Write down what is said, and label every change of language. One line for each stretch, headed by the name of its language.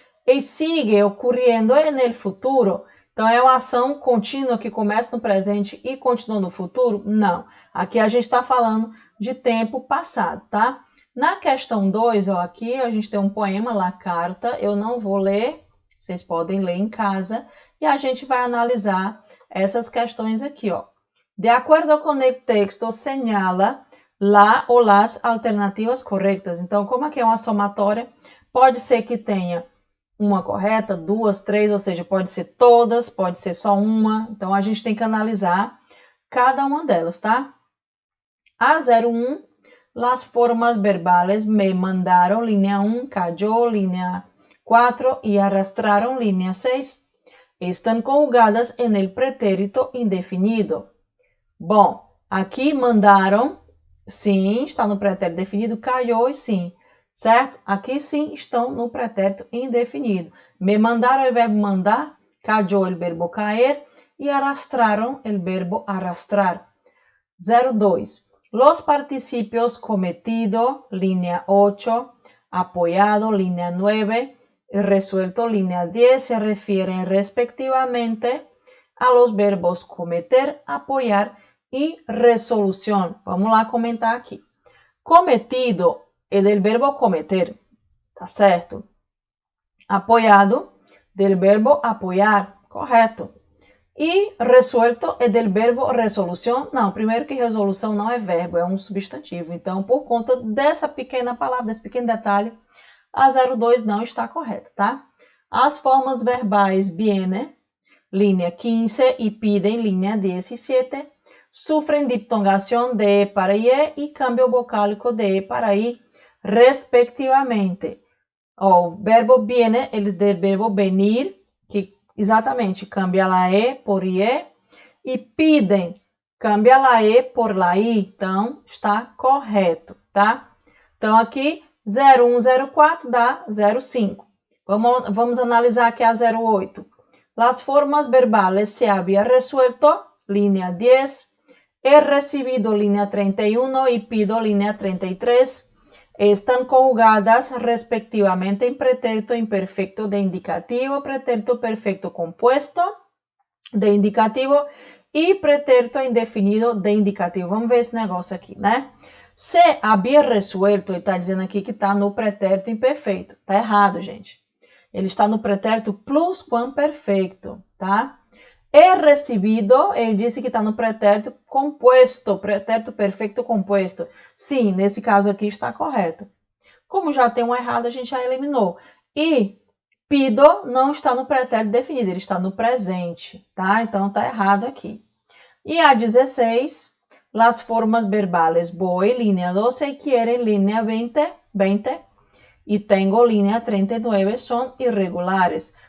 Portuguese: e sigue ocorrendo no futuro. Então, é uma ação contínua que começa no presente e continua no futuro? Não. Aqui a gente está falando de tempo passado, tá? Na questão 2, ó, aqui a gente tem um poema, La Carta. Eu não vou ler, vocês podem ler em casa. E a gente vai analisar essas questões aqui, ó. De acordo com o texto,
Spanish: señala la
Portuguese: ou las alternativas corretas. Então, como aqui é uma somatória, pode ser que tenha uma correta, duas, três, ou seja, pode ser todas, pode ser só uma. Então, a gente tem que analisar cada uma delas, tá?
Spanish: A01, las formas verbales me mandaron, línea 1, cayó, línea 4 y arrastraron, línea 6. Están conjugadas en el pretérito indefinido.
Portuguese: Bom, aqui mandaram, sim, está no pretérito definido, caiu e sim, certo? Aqui sim estão no pretérito indefinido. Me mandaram é o verbo mandar, cayó o verbo caer e arrastraram o verbo arrastrar. 02.
Spanish: Los participios cometido, línea 8, apoyado, línea 9, y resuelto, línea 10, se refieren respectivamente a los verbos cometer, apoyar e resolução.
Portuguese: Vamos lá comentar aqui. Cometido é
Spanish: del verbo cometer,
Portuguese: tá certo? Apoiado,
Spanish: del verbo apoiar,
Portuguese: correto. E
Spanish: resuelto é del verbo
Portuguese: resolução. Não, primeiro que resolução não é verbo, é um substantivo. Então, por conta dessa pequena palavra, desse pequeno detalhe, a 02 não está correta, tá? As formas verbais
Spanish: viene, línea 15, e piden, línea 17, sufren diptongación de E para IE e cambio vocálico de E para I, respectivamente.
Portuguese: O verbo viene, ele del verbo venir, que exatamente
Spanish: cambia la E por IE,
Portuguese: e piden,
Spanish: cambia la E por la I.
Portuguese: Então, está correto, tá? Então, aqui, 0104 dá 05. Vamos analisar aqui a 08.
Spanish: Las formas verbales se había resuelto, línea 10, he recibido, línea 31, y pido, línea 33. Están conjugadas respectivamente en pretérito imperfecto de indicativo, pretérito perfecto compuesto de indicativo e pretérito indefinido de indicativo.
Portuguese: Vamos ver esse negócio aqui, né? Se havia resuelto, ele está dizendo aqui que está no pretérito imperfeito. Está errado, gente. Ele está no pretérito plusquamperfeito, tá? É recebido, ele disse que está no pretérito composto, pretérito perfeito composto. Sim, nesse caso aqui está correto. Como já tem um errado, a gente já eliminou. E pido não está no pretérito definido, ele está no presente, tá? Então, está errado aqui.
Spanish: E a 16, las formas verbales voy, línea 12, quieren, línea 20, e tengo, línea 39, son irregulares.